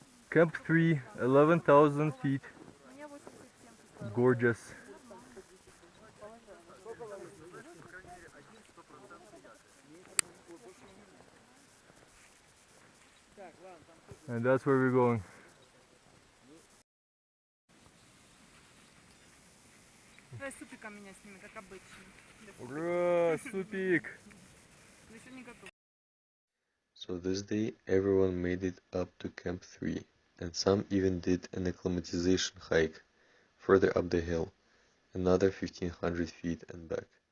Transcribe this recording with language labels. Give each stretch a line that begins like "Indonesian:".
English: Camp 3, 11,000 feet. Gorgeous. And that's where we're going.
Russian: Давай супиком меня сними, как обычно. Ура, супик! Но еще не готов.
English: So this day everyone made it up to Camp 3, and some even did an acclimatization hike further up the hill, another 1500 feet and back.